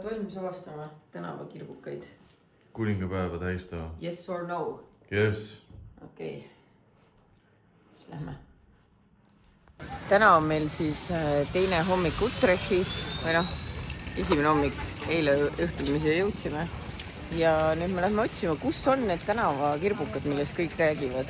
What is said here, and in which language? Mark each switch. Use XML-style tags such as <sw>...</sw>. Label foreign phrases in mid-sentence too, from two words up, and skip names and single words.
<et>valmis avastama tänavakirbukaid? Kuningapäeva tähistama.</et> <en>Yes or no? Yes.</en> <et>Okei. Siis lähme. Täna on meil siis teine hommik Utrechtis. Või noh, esimene hommik. Eile õhtul me siia jõudsime. Ja nüüd me lähme otsima, kus on need tänavakirbukad, millest kõik räägivad.</et>